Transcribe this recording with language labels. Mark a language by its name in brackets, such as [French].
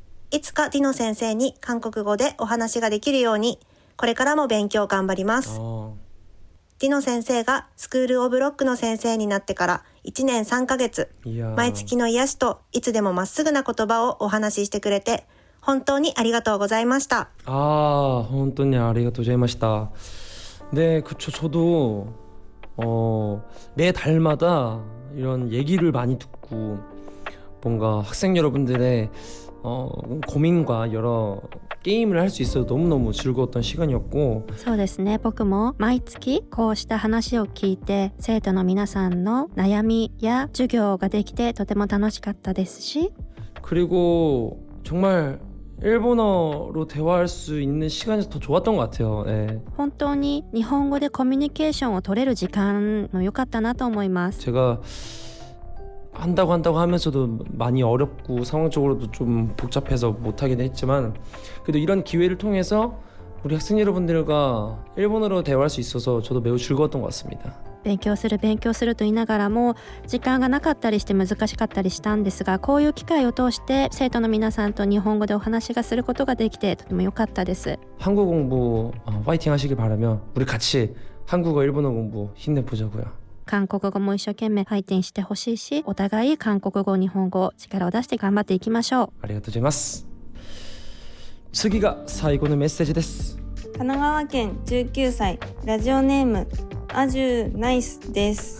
[Japanese] いつかディノ先生に韓国語でお話ができるように、これからも勉強頑張ります。ディノ先生がスクールオブロックの先生になってから1年3ヶ月、毎月の癒しといつでもまっすぐな言葉をお話ししてくれて、本当にありがとうございました。本当にありがとうございました。 [Korean] 네, 그쵸. 저도 매 달마다 이런 얘기를 많이 듣고 뭔가 학생 여러분들의 고민과 여러 게임을 할 수 있어서 너무너무 즐거웠던 시간이었고 [Japanese] そうですね。僕も毎月こうした話を聞いて生徒の皆さんの悩みや授業ができてとても楽しかったですし [Korean] 그리고 정말 일본어로 대화할 수 있는 시간이 더 좋았던 것 같아요. 네. [Japanese] 本当に日本語でコミュニケーションを取れる時間も良かったなと思います。 [Korean] 제가 한다고 하면서도 많이 어렵고 상황적으로도 좀 복잡해서 못하긴 했지만 그래도 이런 기회를 통해서 우리 학생 여러분들과 일본어로 대화할 수 있어서 저도 매우 즐거웠던 것 같습니다. [Japanese] 勉強すると言いながらも時間がなかったりして難しかったりしたんですが、こういう機会を通して生徒の皆さんと日本語でお話がすることができてとても良かったです。 [Korean] 한국 공부 파이팅 하시길 바라며 우리 같이 한국어 일본어 공부 힘내보자고요. [Japanese] 韓国語も一生懸命ファイティンしてほしいし、お互い韓国語日本語力を出して頑張っていきましょう。ありがとうございます。次が最後のメッセージです。神奈川県19歳、ラジオネームアジュナイスです。